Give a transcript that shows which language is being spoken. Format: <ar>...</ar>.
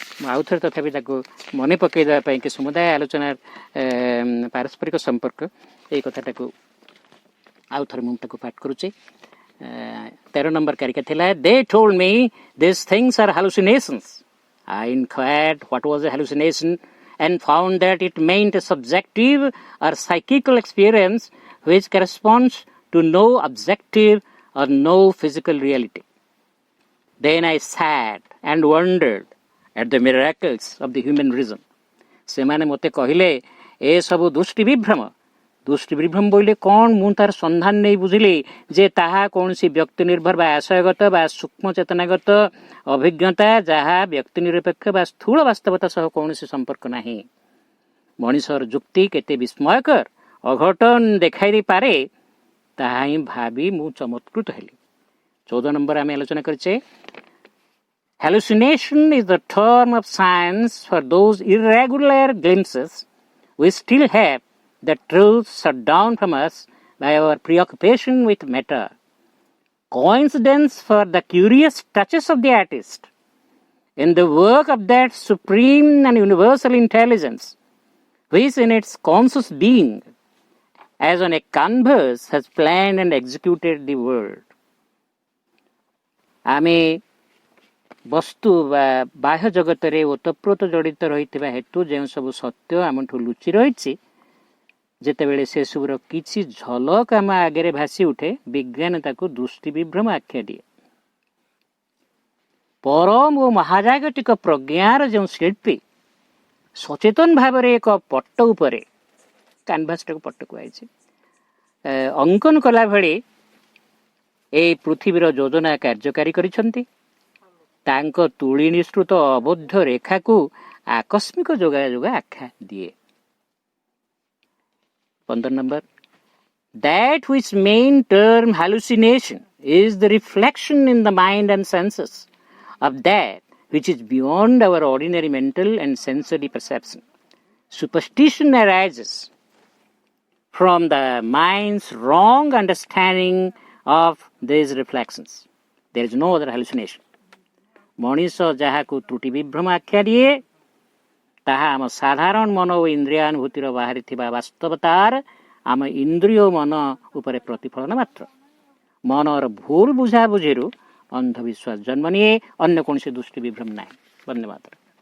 <or>ଆଉ ଥରେ ତଥାପି ତାକୁ ମନେ ପକାଇ ଦେବା ପାଇଁ କି ସମୁଦାୟ ଆଲୋଚନା ପାରସ୍ପରିକ ସମ୍ପର୍କ ଏଇ କଥାଟାକୁ ଆଉ ଥରେ ମୁଁ ତାକୁ ପାଠ କରୁଛି। 13 ନମ୍ବର କାରିକା ଥିଲା,</or> <en>they told me these things are hallucinations. I inquired what was a hallucination and found that it meant a subjective or psychical experience which corresponds to no objective or no physical reality. Then I sat and wondered at the miracles of the human reason.</en> <or>ସେମାନେ ମୋତେ କହିଲେ ଏ ସବୁ ଦୃଷ୍ଟି ବିଭ୍ରମ ବୋଇଲେ କ'ଣ ମୁଁ ତାର ସନ୍ଧାନ ନେଇ ବୁଝିଲି ଯେ ତାହା କୌଣସି ବ୍ୟକ୍ତି ନିର୍ଭର ବା ଆଶୟଗତ ବା ସୂକ୍ଷ୍ମ ଚେତନାଗତ ଅଭିଜ୍ଞତା ଯାହା ବ୍ୟକ୍ତି ନିରପେକ୍ଷ ବା ସ୍ଥୂଳ ବାସ୍ତବତା ସହ କୌଣସି ସମ୍ପର୍କ ନାହିଁ। ମଣିଷର ଯୁକ୍ତି କେତେ ବିସ୍ମୟକର ଅଘଟନ ଦେଖାଇ ଦେଇପାରେ ତାହା ହିଁ ଭାବି ମୁଁ ଚମତ୍କୃତ ହେଲି। 14 ନମ୍ବର ଆମେ ଆଲୋଚନା କରିଛେ,</or> <en>hallucination is the term of science for those irregular glimpses we still have the truth shut down from us by our preoccupation with matter. Coincidence for the curious touches of the artist in the work of that supreme and universal intelligence which in its conscious being as on a canvas has planned and executed the world.</en> <or>ଆମେ ବସ୍ତୁ ବା ବାହ୍ୟ ଜଗତରେ ଓତପ୍ରୋତ ଜଡ଼ିତ ରହିଥିବା ହେତୁ ଯେଉଁ ସବୁ ସତ୍ୟ ଆମଠୁ ଲୁଚି ରହିଛି ଯେତେବେଳେ ସେସବୁର କିଛି ଝଲକ ଆମ ଆଗରେ ଭାସି ଉଠେ ବିଜ୍ଞାନ ତାକୁ ଦୃଷ୍ଟି ବିଭ୍ରମ ଆଖ୍ୟା ଦିଏ। ପରମ ଓ ମହାଜାଗତିକ ପ୍ରଜ୍ଞାର ଯେଉଁ ଶିଳ୍ପୀ ସଚେତନ ଭାବରେ ଏକ ପଟ୍ଟ ଉପରେ କାନଭାସଟାକୁ ପଟ୍ଟ କୁହାଯାଇଛି ଅଙ୍କନ କଲା ଭଳି ଏଇ ପୃଥିବୀର ଯୋଜନା କାର୍ଯ୍ୟକାରୀ କରିଛନ୍ତି। ତାଙ୍କ ତୁଳି ନିଃସୃତ ଅବୋଧ ରେଖାକୁ ଆକସ୍ମିକ ଯୋଗାଯୋଗ ଆଖ୍ୟା ଦିଏ। 15 number,</or> <en>that which main term hallucination is the reflection in the mind and senses of that which is beyond our ordinary mental and sensory perception. Superstition arises from the mind's wrong understanding of these reflections. There is no other hallucination.</en> <or>ମଣିଷ ଯାହାକୁ ତ୍ରୁଟି ବିଭ୍ରମ ଆଖ୍ୟା ଦିଏ ତାହା ଆମ ସାଧାରଣ ମନ ଓ ଇନ୍ଦ୍ରିୟାନୁଭୂତିର ବାହାରେ ଥିବା ବାସ୍ତବତାର ଆମ ଇନ୍ଦ୍ରିୟ ମନ ଉପରେ ପ୍ରତିଫଳନ ମାତ୍ର। ମନର ଭୁଲ ବୁଝାବୁଝିରୁ ଅନ୍ଧବିଶ୍ୱାସ ଜନ୍ମ ନିଏ, ଅନ୍ୟ କୌଣସି ଦୃଷ୍ଟି ବିଭ୍ରମ ନାହିଁ। ଧନ୍ୟବାଦ।</or>